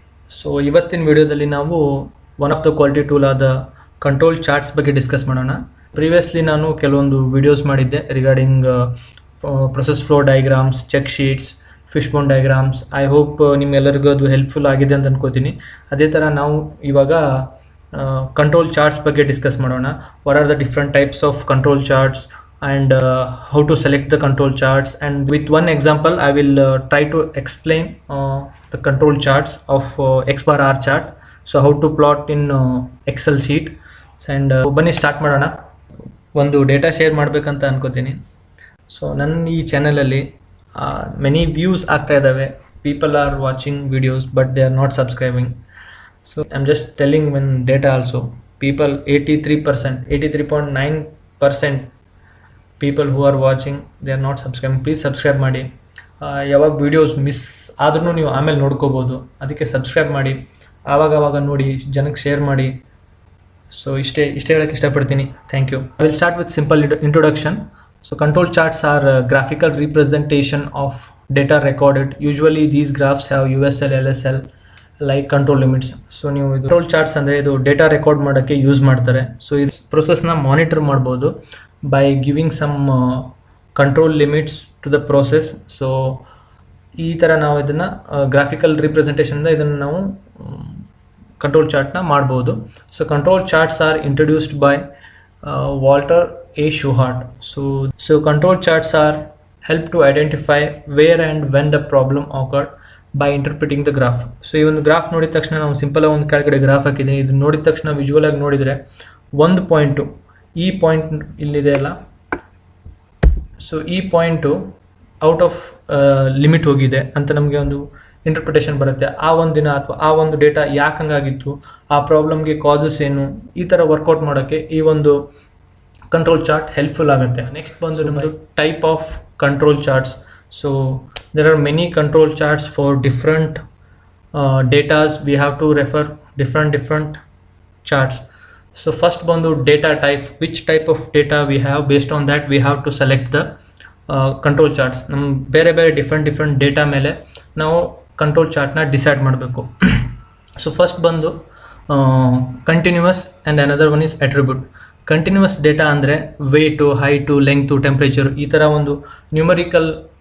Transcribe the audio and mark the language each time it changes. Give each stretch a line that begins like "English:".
Kannada: So ಇವತ್ತಿನ ವಿಡಿಯೋದಲ್ಲಿ ನಾವು one of the quality tool ಆದ ಕಂಟ್ರೋಲ್ ಚಾರ್ಟ್ಸ್ ಬಗ್ಗೆ ಡಿಸ್ಕಸ್ ಮಾಡೋಣ. ಪ್ರೀವಿಯಸ್ಲಿ ನಾನು ಕೆಲವೊಂದು ವಿಡಿಯೋಸ್ ಮಾಡಿದ್ದೆ regarding process flow diagrams, check sheets, fish bone diagrams.
English: I hope
Kannada: ನಿಮ್ಮೆಲ್ಲರಿಗೂ ಅದು ಹೆಲ್ಪ್ಫುಲ್ ಆಗಿದೆ ಅಂತ ಅನ್ಕೋತೀನಿ. ಅದೇ ಥರ ನಾವು ಇವಾಗ ಕಂಟ್ರೋಲ್ ಚಾರ್ಟ್ಸ್ ಬಗ್ಗೆ ಡಿಸ್ಕಸ್ ಮಾಡೋಣ. What are the different types of control charts
English: and how to select the control charts, and with one example I will try to explain the control charts of X bar R chart. So how to plot in Excel sheet.
Kannada: And ಬನ್ನಿ start ಮಾಡೋಣ. ಒಂದು data share ಮಾಡಬೇಕಂತ ಅನ್ಕೋತೀನಿ. So ನನ್ನ ಈ ಚಾನಲಲ್ಲಿ many views ಆಗ್ತಾ ಇದ್ದಾವೆ,
English: People are watching videos but they are not subscribing. So I am just telling one data also. People 83.9% people who are watching they are not subscribing.
Kannada: Please subscribe ಮಾಡಿ. ಯಾವಾಗ videos miss ಆದ್ರೂ ನೀವು ಆಮೇಲೆ ನೋಡ್ಕೋಬೋದು, ಅದಕ್ಕೆ subscribe ಮಾಡಿ, ಆವಾಗ ನೋಡಿ, ಜನಕ್ಕೆ ಶೇರ್ ಮಾಡಿ. ಸೊ ಇಷ್ಟೇ ಹೇಳೋಕ್ಕೆ ಇಷ್ಟಪಡ್ತೀನಿ.
English: Thank you. I will start with simple introduction. So control charts are graphical representation of data recorded. Usually these graphs have USL, LSL like control limits.
Kannada: So ನೀವು ಇದು ಕಂಟ್ರೋಲ್ ಚಾರ್ಟ್ಸ್ ಅಂದರೆ ಇದು data record ಮಾಡೋಕ್ಕೆ use ಮಾಡ್ತಾರೆ. So ಇದು ಪ್ರೊಸೆಸ್ನ monitor ಮಾಡ್ಬೋದು
English: by giving some control limits to the process.
Kannada: So ಈ ಥರ ನಾವು ಇದನ್ನು ಗ್ರಾಫಿಕಲ್ ರಿಪ್ರೆಸೆಂಟೇಷನಿಂದ ಇದನ್ನು ನಾವು ಕಂಟ್ರೋಲ್ ಚಾರ್ಟ್ನ ಮಾಡ್ಬೋದು.
English: So control charts are introduced by Walter A Shewhart. So control charts are help to identify where and when the problem occurred by interpreting the graph.
Kannada: So ಈ ಒಂದು ಗ್ರಾಫ್ ನೋಡಿದ ತಕ್ಷಣ ನಾವು ಸಿಂಪಲಾಗಿ ಒಂದು ಕೆಳಗಡೆ ಗ್ರಾಫ್ ಹಾಕಿದ್ದೀನಿ. ಇದನ್ನು ನೋಡಿದ ತಕ್ಷಣ ವಿಜುವಲ್ ಆಗಿ ನೋಡಿದರೆ ಒಂದು ಪಾಯಿಂಟು, ಈ ಪಾಯಿಂಟ್ ಇಲ್ಲಿದೆ ಅಲ್ಲ, ಸೊ ಈ ಪಾಯಿಂಟು ಔಟ್ ಆಫ್ ಲಿಮಿಟ್ ಹೋಗಿದೆ ಅಂತ ನಮಗೆ ಒಂದು ಇಂಟರ್ಪ್ರಿಟೇಷನ್ ಬರುತ್ತೆ. ಆ ಒಂದು ದಿನ ಅಥವಾ ಆ ಒಂದು ಡೇಟಾ ಯಾಕೆ ಹಂಗಾಗಿತ್ತು, ಆ ಪ್ರಾಬ್ಲಮ್ಗೆ ಕಾಸಸ್ ಏನು, ಈ ಥರ ವರ್ಕೌಟ್ ಮಾಡೋಕ್ಕೆ ಈ ಒಂದು ಕಂಟ್ರೋಲ್ ಚಾರ್ಟ್ ಹೆಲ್ಪ್ಫುಲ್ ಆಗುತ್ತೆ. ನೆಕ್ಸ್ಟ್ ಬಂದು ನಮ್ಮದು type of control charts.
English: So there are many control charts for different datas. We have to refer different charts. So first ಬಂದು data type, which type of data we have, based on that we have to select the control charts.
Kannada: ನಮ್ಮ ಬೇರೆ different data ಮೇಲೆ ನಾವು control ಚಾರ್ಟ್ನ decide ಮಾಡಬೇಕು.
English: So first ಬಂದು continuous and another one is attribute.
Kannada: Continuous data ಅಂದರೆ weight, height, length, temperature, ಈ ಥರ ಒಂದು ನ್ಯೂಮರಿಕಲ್